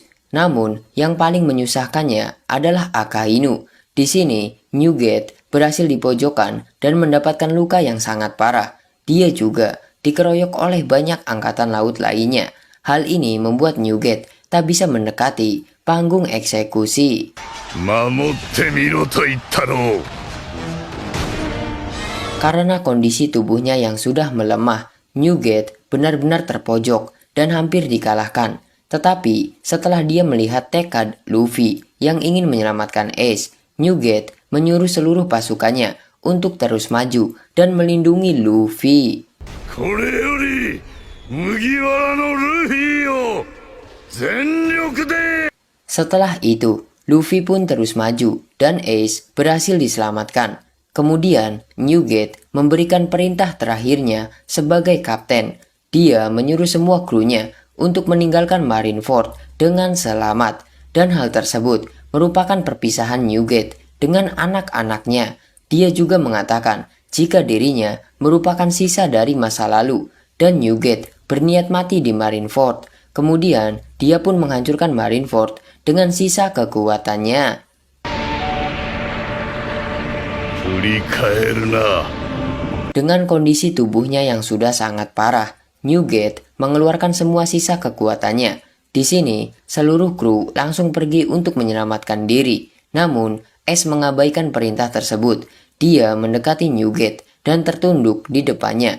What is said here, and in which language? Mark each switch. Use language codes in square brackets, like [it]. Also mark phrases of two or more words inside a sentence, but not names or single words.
[id] Namun, yang paling menyusahkannya adalah Akainu. Di sini, Newgate berhasil dipojokkan dan mendapatkan luka yang sangat parah. Dia juga dikeroyok oleh banyak angkatan laut lainnya. Hal ini membuat Newgate tak bisa mendekati panggung eksekusi. [ja] 守ってみろと言ったろう。 [id] Karena kondisi tubuhnya yang sudah melemah, Newgate benar-benar terpojok dan hampir dikalahkan. Tetapi setelah dia melihat tekad Luffy yang ingin menyelamatkan Ace, Newgate menyuruh seluruh pasukannya untuk terus maju dan melindungi Luffy. [ja] これより麦わらのルフィを全力で。 [id] Setelah itu, Luffy pun terus maju dan Ace berhasil diselamatkan. Kemudian, Newgate memberikan perintah terakhirnya sebagai kapten. Dia menyuruh semua krunya untuk meninggalkan Marineford dengan selamat. Dan hal tersebut merupakan perpisahan Newgate dengan anak-anaknya. Dia juga mengatakan jika dirinya merupakan sisa dari masa lalu. dan Newgate berniat mati di Marineford. Kemudian, dia pun menghancurkan Marineford dengan sisa kekuatannya. [ja] 振り返るな。 [id] Dengan kondisi tubuhnya yang sudah sangat parah, Newgate mengeluarkan semua sisa kekuatannya. Di sini, seluruh kru langsung pergi untuk menyelamatkan diri. Namun, Ace mengabaikan perintah tersebut. Dia mendekati Newgate dan tertunduk di depannya.